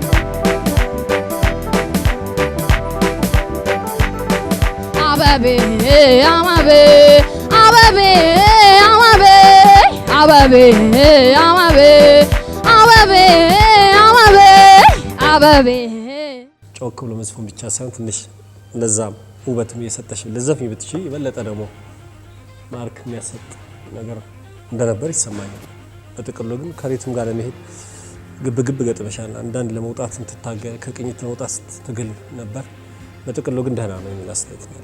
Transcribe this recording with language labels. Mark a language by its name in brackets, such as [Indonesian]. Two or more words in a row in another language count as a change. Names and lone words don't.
[Amharic] Ababe, ababe, ababe, ababe, ababe, ababe, ababe, ababe, ababe. ጮክ ብሎ መስፈን ብቻ ሳይሆን ትንሽ ለዛም ውበትም እየሰጠሽ ለዘፍኝ ብትቺ ይበለጠ ደግሞ ማርክ የሚያሰጥ ነገር እንደነበር ይሰማኛል። በጥቅሉ ግን ከሪትም ጋር ለመሄድ ግብግብ ገጥመሻል። አንዳንድ ለመውጣት እንትታገ ከቅኝት ለመውጣት ትግል ነበር። በጥቅሉ ግን ደህና ነው የሚል አስተያየት ነው።